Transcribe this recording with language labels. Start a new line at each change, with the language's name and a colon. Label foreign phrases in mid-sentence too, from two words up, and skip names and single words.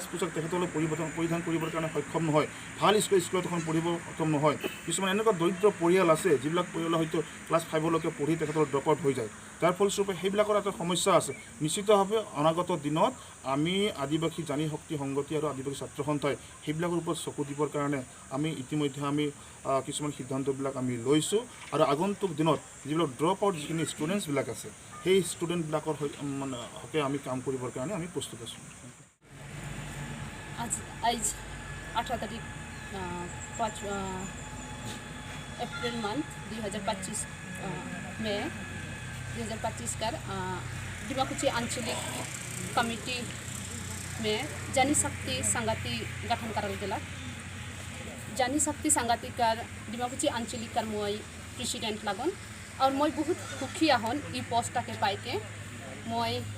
Assamese: পোছাক তেখেতসকলে পৰিধান কৰিবৰ কাৰণে সক্ষম নহয় ভাল স্কুলত এখন পঢ়িব সক্ষম নহয় কিছুমান এনেকুৱা দৰিদ্ৰ পৰিয়াল আছে যিবিলাক পৰিয়ালে হয়তো ক্লাছ 5লৈকে পঢ়ি তেখেতৰ
English: drop out
Assamese: হৈ যায় যাৰ ফলস্বৰূপে সেইবিলাকৰ এটা সমস্যা আছে নিশ্চিতভাৱে অনাগত দিনত আমি আদিবাসী জানি শক্তি সংগতি আৰু আদিবাসী ছাত্ৰ সন্থাই সেইবিলাকৰ ওপৰত চকু দিবৰ কাৰণে আমি ইতিমধ্যে আমি কিছুমান সিদ্ধান্তবিলাক আমি লৈছোঁ আৰু আগন্তুক দিনত যিবিলাক
English: drop out
Assamese: যিখিনি ষ্টুডেণ্টছবিলাক আছে সেই ষ্টুডেণ্টবিলাকৰ মানে হকে আমি কাম কৰিবৰ কাৰণে আমি প্ৰস্তুত আছোঁ।
Sadri: आज 18 तारीख 5 अप्रैल मंथ 2025 में 2025 का डिमाकुछी आंचलिक कमिटी में जानी शक्ति संगति गठन करल गेला जानी शक्ति संगति कर डिमाकुछी आंचलिक कर मैं प्रेसिडेंट लागन और मैं बहुत सुखी आहन ई पोस्ट के पाई के मैं